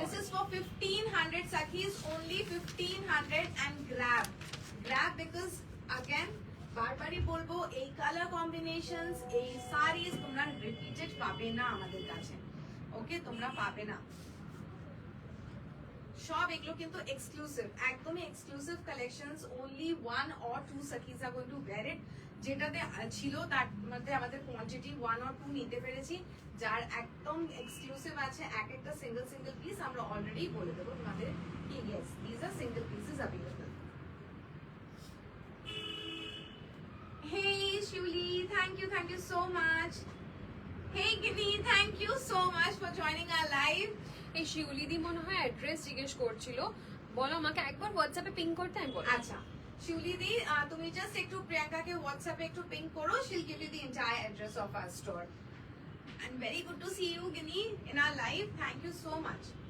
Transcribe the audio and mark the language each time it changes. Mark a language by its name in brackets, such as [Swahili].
[English] This is for 1500 Sakhis, only 1500 and grab because again [Bangla] বারবারই বলবো এই কালার কম্বিনেশনস, এই সারিজ তোমরা রিপিটেড পাবে না আমাদের কাছে, ওকে, তোমরা পাবে না। সব এগুলো কিন্তু এক্সক্লুসিভ, একদমই exclusive collections, [English] only 1 or 2 Sakhis are going to wear it। [Bangla] যেটাতে ছিল তার মধ্যে আমাদের কোয়ান্টিটি 1 or 2 নিতে পেরেছি, যার একদম এক্সক্লুসিভ আছে এক একটা সিঙ্গেল পিস আমরা অলরেডি বলে দেবো তোমাদের কি [English] yes these are single pieces available। Hey Shuli, thank you so much। Hey Gini, thank you so much for joining our live। [Bangla] এই শিউলি দি মনে হয় অ্যাড্রেস জিজ্ঞেস করছিল, বলো আমাকে একবার হোয়াটসঅ্যাপে পিং করতে, আমি বলবো। আচ্ছা শিউলি দি, তুমি জাস্ট একটু প্রিয়াঙ্কাকে হোয়াটসঅ্যাপে একটু পিং করো, [English] she'll give you the entire address of our store। And very good to see you Gini in our live, thank you so much।